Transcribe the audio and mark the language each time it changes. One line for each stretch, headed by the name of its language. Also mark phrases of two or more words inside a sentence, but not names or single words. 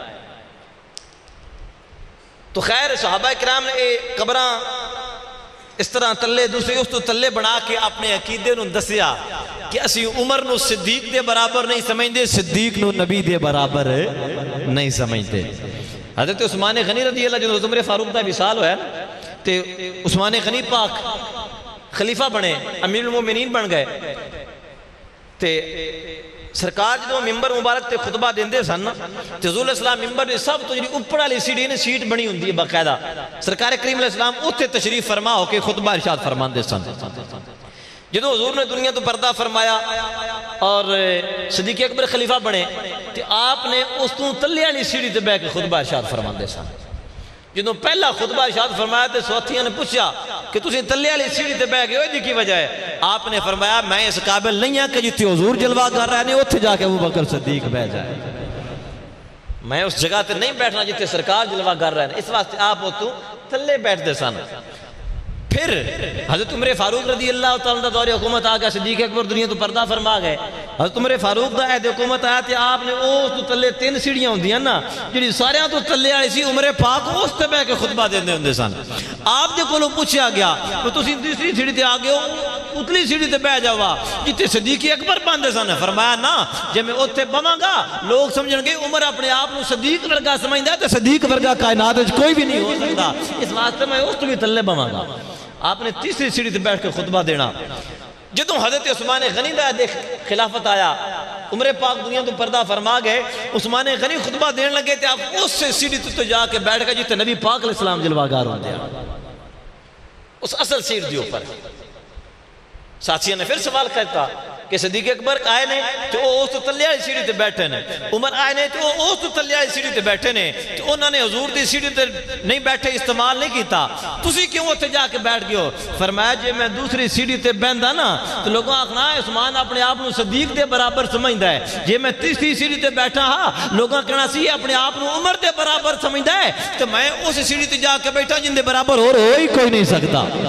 Punjabi: تو خیر صحابہ کرام نے قبراں اس طرح تلے دوسرے اس تو تلے بنا کے اپنے عقیدے نو دسیا کہ اسی عمر نو صدیق دے برابر نہیں سمجھتے، صدیق نو نبی دے برابر نہیں سمجھتے۔ حضرت عثمان غنی رضی اللہ جنہوں عمر فاروق دا وصال ہوا ہے تے عثمان غنی پاک خلیفہ بنے، امیر المومنین بن گئے تے سرکار جدوں ممبر مبارک تے خطبہ دیندے سن تے حضور علیہ السلام ممبر نے سب تو جڑی اوپر والی سیڑھی نے سیٹ بنی ہوندی ہے باقاعدہ، سرکار کریم علیہ السلام اوتھے تشریف فرما ہو کے خطبہ ارشاد فرماندے سن۔ جدوں حضور نے دنیا تو پردہ فرمایا اور صدیق اکبر خلیفہ بنے تے آپ نے اس تو تلے والی سیڑھی تے بیٹھ کے خطبہ ارشاد فرماندے سن۔ جدوں پہلا خطبہ ارشاد فرمایا تے ساتھیاں نے پوچھا کہ تسی تلے والی سیڑھی تے بیٹھ گئے ہو، کی وجہ ہے؟ آپ نے فرمایا میں اس قابل نہیں ہاں کہ جتنے حضور جلوہ کر رہے ہیں اوتھے جا کے ابو بکر صدیق بیٹھ جائے، میں اس جگہ تے نہیں بیٹھنا جتنے سرکار جلوہ کر رہے ہیں، اس واسطے آپ اتوں تلے بیٹھتے سن۔ پھر حضرت عمر فاروق رضی اللہ تعالیٰ دا دور حکومت آ گیا، صدیق اکبر دنیا تو پردہ فرما گئے، حضرت عمر فاروق دا عہد حکومت آیا تے آپ نے اس تو تلے 3 سیڑھیاں ہوندیاں نا جڑی سارے تو تلے والی سی، عمر پاک اس تے بیٹھ کے خطبہ دیندے ہوندے سن۔ آپ دے کولوں پوچھا گیا کہ تسی تیسری سیڑھی تے آ گئے ہو، اتلی سیڑھی تے بیٹھ جاوا جتے صدیق اکبر بندے سن۔ فرمایا نا جے میں اوتھے بواں گا لوگ سمجھن گے عمر اپنے آپ نو صدیق ورگا سمجھدا ہے تے صدیق ورگا کائنات وچ کوئی بھی نہیں ہو سکدا، اس واسطے میں اس تو بھی تلے بواں گا۔ آپ نے تیسری سیڑھی تے بیٹھ کے خطبہ دینا۔ جدوں حضرت عثمان غنی دا خلافت آیا، عمر پاک دنیا تو پردہ فرما گئے، عثمان غنی خطبہ دین لگے تھے، آپ اس سے سیڑھی تے جا کے بیٹھ گئے جتے نبی پاک علیہ السلام جلوہ گار ہوندے ہیں، اس اصل سیڑھ دی اوپر۔ ساتھیوں نے پھر سوال کرتا کہ صدیق اکبر آئے نے تو اس تو تلے والی سیڑھی تے بیٹھے نے، عمر آئے نے تو اس تو تلے والی سیڑھی تے بیٹھے نے، تو انہوں نے حضور دی سیڑھی تے نہیں بیٹھے، استعمال نہیں کیتا، تسی کیوں اتنے جا کے بیٹھ گئے ہو؟ فرمایا جے میں دوسری سیڑھی تے بہندا نا تو لوگوں آکھنا ہے عثمان اپنے آپ نو صدیق دے برابر سمجھدا ہے، جے میں تیسری سیڑھی تے بیٹھا ہاں لوگاں کہنا سی اپنے آپ نو عمر دے برابر سمجھدا ہے، تو میں اس سیڑھی تے جا کے بیٹھا جن دے برابر ہو ہی کوئی نہیں سکتا۔